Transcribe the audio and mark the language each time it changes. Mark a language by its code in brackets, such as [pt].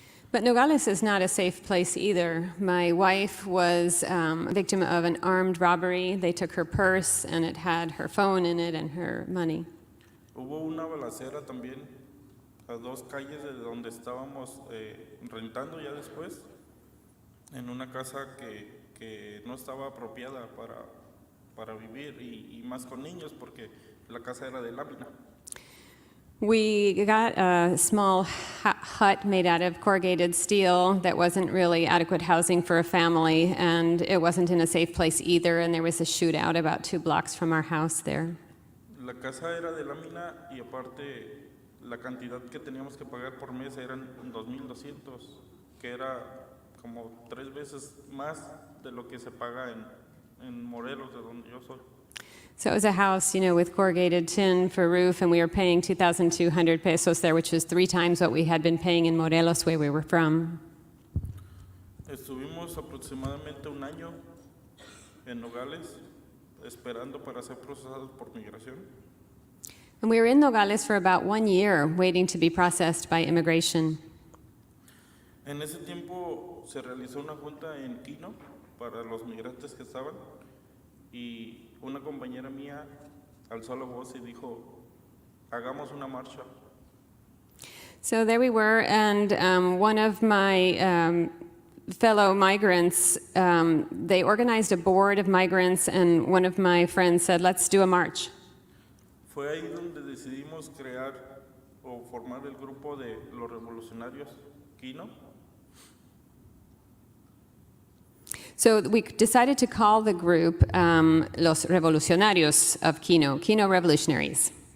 [en] But Nogales is not a safe place either. My wife was a victim of an armed robbery. They took her purse, and it had her phone in it and her money. [es] Hubo una balacera también a 2 calles de donde estábamos rentando ya después, en una casa que no estaba apropiada para vivir y más con niños porque la casa era de lámina. [en] We got a small hut made out of corrugated steel that wasn't really adequate housing for a family, and it wasn't in a safe place either, and there was a shootout about 2 blocks from our house there. [es] La casa era de lámina y aparte la cantidad que teníamos que pagar por mes eran 2,200, que era como 3 veces más de lo que se paga en Morelos, de donde yo soy. [en] So it was a house, with corrugated tin for roof, and we were paying 2,200 pesos there, which was 3 times what we had been paying in Morelos, where we were from. [es] Estuvimos aproximadamente 1 año en Nogales esperando para ser procesados por migración. [en] And we were in Nogales for about 1 year, waiting to be processed by immigration. [es] En ese tiempo se realizó una junta en Kino para los migrantes que estaban y una compañera mía alzó la voz y dijo, hagamos una marcha. [en] So there we were, and one of my fellow migrants, they organized a board of migrants, and one of my friends said, let's do a march. [es] Fue ahí donde decidimos crear o formar el grupo de los Revolucionarios Kino. [en] So we decided to call the group Los Revolucionarios of Kino, Kino Revolutionaries.